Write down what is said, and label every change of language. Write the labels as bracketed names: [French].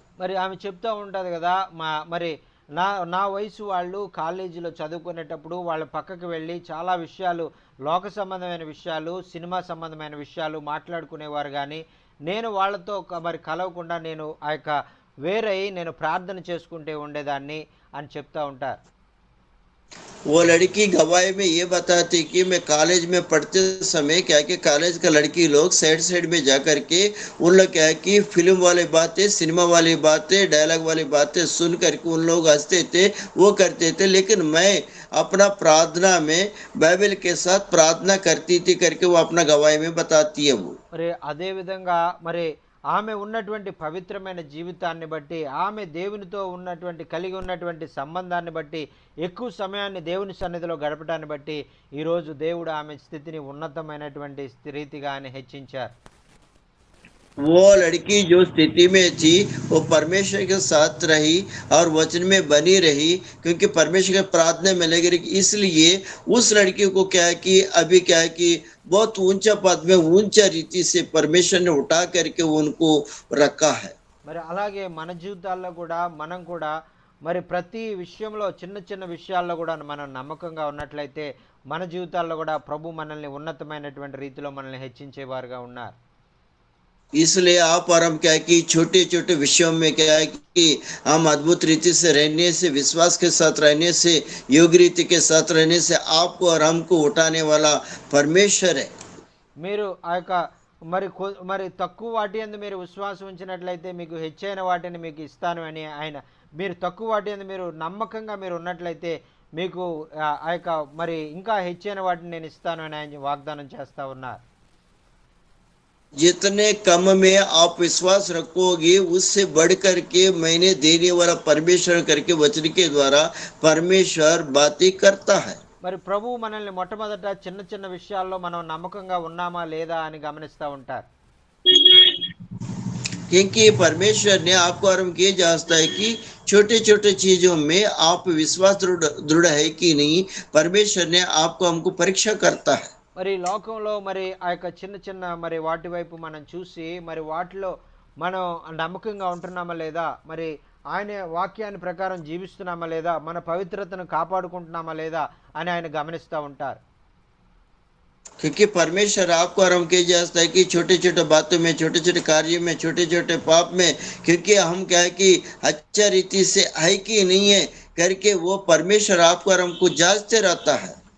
[Telugu] మరి ఆమె చెప్తా ఉంటుంది కదా, మరి నా నా వయసు వాళ్ళు కాలేజీలో చదువుకునేటప్పుడు వాళ్ళ పక్కకి వెళ్ళి చాలా విషయాలు, లోక సంబంధమైన విషయాలు, సినిమా సంబంధమైన విషయాలు మాట్లాడుకునేవారు. కానీ నేను వాళ్ళతో మరి కలవకుండా నేను ఆ యొక్క వేరై నేను ప్రార్థన చేసుకుంటే ఉండేదాన్ని అని చెప్తా ఉంటారు. [Hindi] वो लड़की गवाही में ये बताती कि मैं कॉलेज में पढ़ते समय क्या कि कॉलेज का लड़की लोग साइड साइड में जा करके उन लोग क्या है कि फिल्म वाली बातें, सिनेमा वाली बातें, डायलॉग वाली बातें सुन करके उन लोग हंसते थे, वो करते थे, लेकिन मैं अपना प्रार्थना में बाइबल के साथ प्रार्थना करती थी करके वो अपना गवाही में बताती है वो। [Telugu] మరి అదే విధంగా మరి ఆమె ఉన్నటువంటి పవిత్రమైన జీవితాన్ని బట్టి, ఆమె దేవునితో ఉన్నటువంటి కలిగి ఉన్నటువంటి సంబంధాన్ని బట్టి, ఎక్కువ సమయాన్ని దేవుని సన్నిధిలో గడపడాన్ని బట్టి ఈరోజు దేవుడు ఆమె స్థితిని ఉన్నతమైనటువంటి రీతిగా ఆయన హెచ్చించారు. [Hindi] वो लड़की जो स्थिति में थी वो परमेश्वर के साथ रही और वचन में बनी रही, क्योंकि परमेश्वर के प्रार्थना में लगी रही, इसलिए उस लड़की को क्या है कि अभी क्या है कि बहुत ऊंचा पद में ऊंचा रीति से परमेश्वर ने उठा करके उनको रखा है। [Telugu] మరి అలాగే మన జీవితాల్లో కూడా మనం కూడా మరి ప్రతి విషయంలో, చిన్న చిన్న విషయాల్లో కూడా మనం నమ్మకంగా ఉన్నట్లయితే మన జీవితాల్లో కూడా ప్రభు మనల్ని ఉన్నతమైనటువంటి రీతిలో మనల్ని హెచ్చించేవారుగా ఉన్నారు. [Hindi] इसलिए आप और हम क्या है कि छोटे छोटे विषयों में क्या है कि हम अद्भुत रीति से रहने से, विश्वास के साथ रहने से, योग्य रीति के साथ रहने से आपको और हमको उठाने वाला परमेश्वर है। [Telugu] మీరు ఆ యొక్క మరి తక్కువ వాటి యందు మీరు విశ్వాసం ఉంచినట్లయితే మీకు హెచ్చైన వాటిని మీకు ఇస్తాను అని ఆయన, మీరు తక్కువ వాటి యందు మీరు నమ్మకంగా మీరు ఉన్నట్లయితే మీకు ఆ యొక్క మరి ఇంకా హెచ్చైన వాటిని నేను ఇస్తాను అని ఆయన వాగ్దానం చేస్తా ఉన్నారు. [Hindi] जितने कम में आप विश्वास रखोगे उससे बढ़ करके मैंने देने वाला परमेश्वर करके वचन के द्वारा परमेश्वर बातें करता है। [Telugu] మరి ప్రభు మనల్ని మొట్టమొదట చిన్న చిన్న విషయాల్లో మనం నమ్మకంగా ఉన్నామా లేదా అని గమనిస్తూ ఉంటారు. [Hindi] क्योंकि परमेश्वर ने आपको और हम ये जांचता है कि छोटे छोटे चीजों में आप विश्वास दृढ़ है कि नहीं, परमेश्वर ने आपको हमको परीक्षा करता है। [Telugu] మరి లోకంలో మరి ఆ యొక్క చిన్న చిన్న మరి వాటి వైపు మనం చూసి మరి వాటిలో మనం నమ్మకంగా ఉంటున్నామా లేదా, మరి ఆయన వాక్యాన్ని ప్రకారం జీవిస్తున్నామా లేదా, మన పవిత్రతను కాపాడుకుంటున్నామా లేదా అని ఆయన గమనిస్తూ ఉంటారు. [Hindi] क्योंकि परमेश्वर आपको और हम के जांचता है कि छोटे छोटे बातों में, छोटे छोटे कार्यों में, छोटे छोटे पाप में, क्योंकि हम क्या है कि अच्छा रीति से है कि नहीं है करके वो परमेश्वर आपको और हमको जांचते रहता है।